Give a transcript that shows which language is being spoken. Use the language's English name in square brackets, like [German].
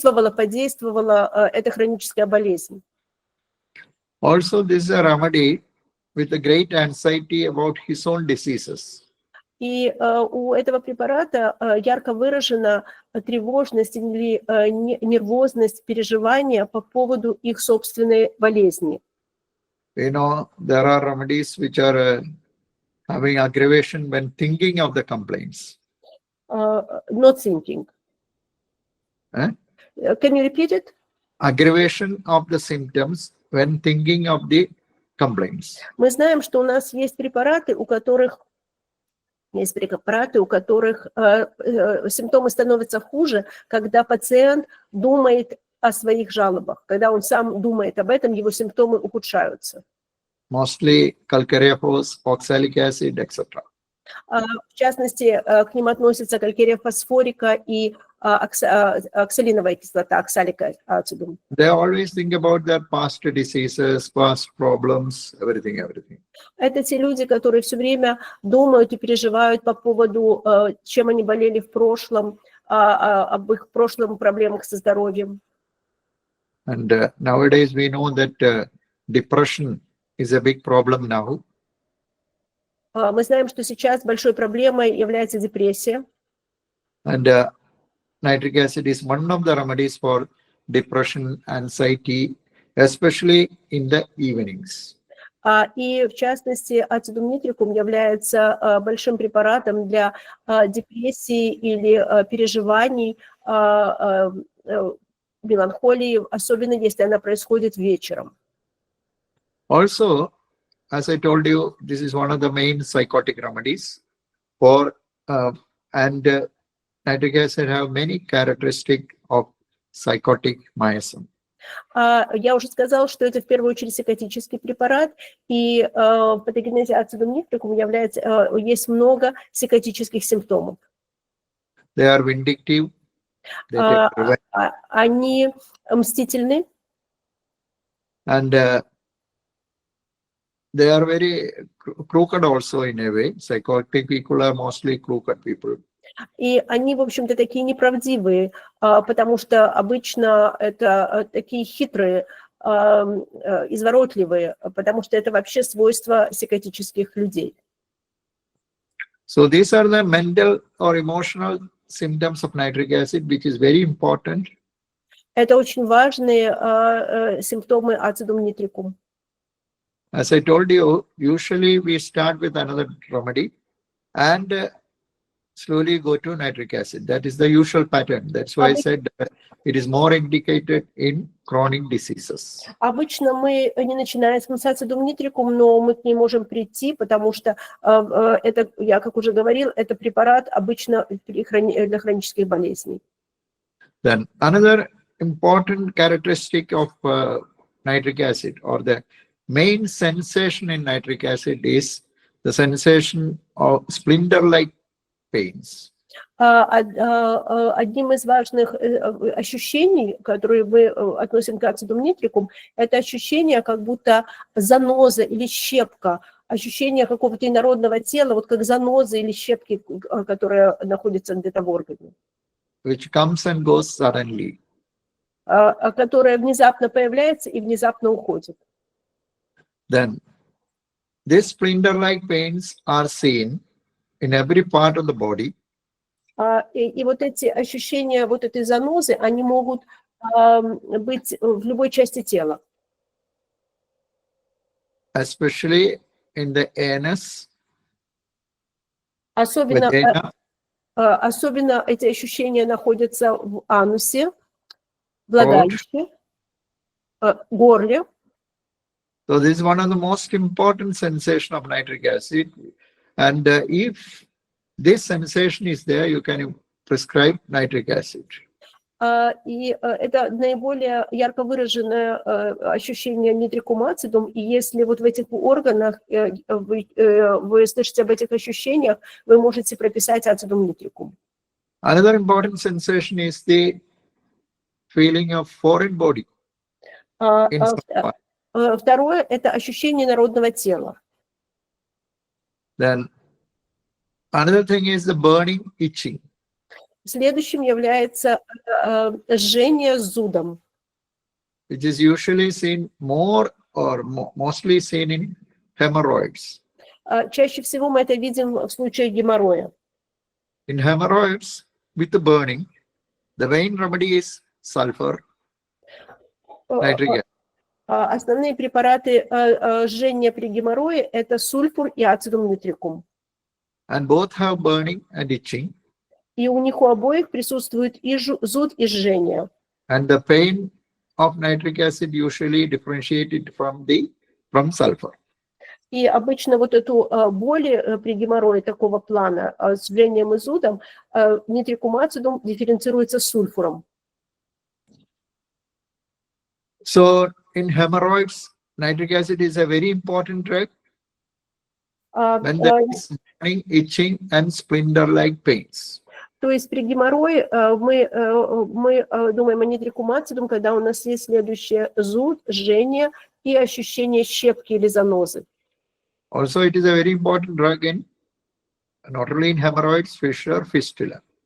[Russian] подействовала эта хроническая болезнь. [English] Also, this is a remedy with a great anxiety about his own diseases. [Russian] И у этого препарата ярко выражена тревожность или нервозность, переживания по поводу их собственной болезни. [English] You know, there are remedies which are having aggravation when thinking of the complaints. Not thinking. Eh? Can you repeat it? Aggravation of the symptoms when thinking of the complaints. [Russian] Мы знаем, что у нас есть препараты, у которых симптомы становятся хуже, когда пациент думает о своих жалобах. Когда он сам думает об этом, его симптомы ухудшаются. [English] Mostly calcareous, oxalic acid, etc. [Russian] В частности, к ним относятся калькария фосфорика и оксалиновая кислота, оксалика ацидум. [English] They always think about their past diseases, past problems, everything. [Russian] Это те люди, которые все время думают и переживают по поводу, чем они болели в прошлом, об их прошлом проблемах со здоровьем. [English] And nowadays we know that depression is a big problem now. [Russian] Мы знаем, что сейчас большой проблемой является депрессия. [English] And nitric acid is one of the remedies for depression, anxiety, especially in the evenings. [Russian] И в частности, ацидум нитрикум является большим препаратом для депрессии или переживаний, меланхолии, особенно если она происходит вечером. [English] Also, as I told you, this is one of the main psychotic remedies for nitric acid have many characteristics of psychotic miasm. [Russian] Я уже сказала, что это в первую очередь психотический препарат, и в патогенезе ацидум нитрикум есть много психотических симптомов. [English] They are vindictive. They take revenge. [Russian] Они мстительны. [English] And they are very crooked also in a way. Psychotic people are mostly crooked people. [Russian] И они, в общем-то, такие неправдивые, потому что обычно это такие хитрые, изворотливые, потому что это вообще свойство психотических людей. [English] So these are the mental or emotional symptoms of nitric acid, which is very important. [Russian] Это очень важные симптомы ацидум нитрикум. [English] As I told you, usually we start with another remedy and slowly go to nitric acid. That is the usual pattern. That's why I said it is more indicated in chronic diseases. [Russian] Обычно мы не начинаем с ацидум нитрикум, но мы к ней можем прийти, потому что это, я как уже говорил, это препарат обычно для хронических болезней. [English] Then another important characteristic of nitric acid, or the main sensation in nitric acid, is the sensation of splinter-like pains. [Russian] Одним из важных ощущений, которые мы относим к ацидум нитрикум, это ощущение, как будто заноза или щепка, ощущение какого-то инородного тела, вот как заноза или щепки, которая находится где-то в органе. [English] Which comes and goes suddenly. [Russian] Которая внезапно появляется и внезапно уходит. [English] Then these splinter-like pains are seen in every part of the body. [Russian] И вот эти ощущения, вот этой занозы, они могут быть в любой части тела. [English] Especially in the anus. [Russian] Особенно эти ощущения находятся в анусе, влагалище, горле. [English] So this is one of the most important sensation of nitric acid. And if this sensation is there, you can prescribe nitric acid. [Russian] И это наиболее ярко выраженное ощущение нитрикум ацидум. И если вот в этих органах вы слышите об этих ощущениях, вы можете прописать ацидум нитрикум. [English] Another important sensation is the feeling of foreign body. [Russian] Второе – это ощущение народного тела. [English] Then another thing is the burning, itching. [Russian] Следующим является жжение с зудом, [English] which is usually seen more or mostly seen in hemorrhoids. [Russian] Чаще всего мы это видим в случае геморроя. [English] In hemorrhoids with the burning, the main remedy is sulfur, nitric acid. [Russian] Основные препараты жжения при геморрое – это сульфур и ацидум нитрикум. [English] And both have burning and itching. [Russian] И у них у обоих присутствует и зуд, и жжение. [English] And the pain of nitric acid usually differentiated from sulfur. [Russian] И обычно вот эту боль при геморрое такого плана с жжением и зудом нитрикум ацидум дифференцируется с сульфуром. [English] So in hemorrhoids, nitric acid is a very important drug. When there is burning, itching, and splinter-like pains. [Russian] То есть при геморрое мы думаем о нитрикум ацидум, когда у нас есть следующее: зуд, жжение и ощущение щепки или занозы. [English] Also, it is a very important drug in not only in hemorrhoids, fissure, fistula.